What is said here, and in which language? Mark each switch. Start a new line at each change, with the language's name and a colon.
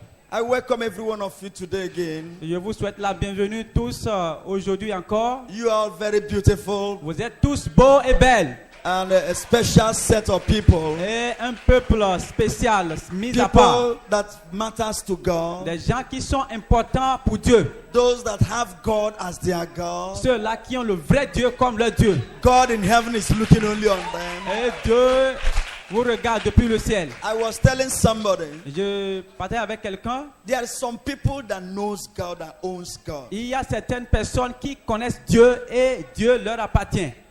English: I welcome every one of you today again.
French: Je vous souhaite la bienvenue tous aujourd'hui encore.
English: You are very beautiful.
French: Vous êtes tous beaux et belles.
English: And a special set of people.
French: Et un peuple spécial, mis à part.
English: People that matters to God.
French: Des gens qui sont importants pour Dieu.
English: Those that have God as their God.
French: Ceux-là qui ont le vrai Dieu comme leur Dieu.
English: God in heaven is looking only on them.
French: Et Dieu vous regarde depuis le ciel.
English: I was telling somebody.
French: Je parlais avec quelqu'un.
English: There are some people that knows God, that owns God.
French: Il y a certaines personnes qui connaissent Dieu et Dieu leur appartient.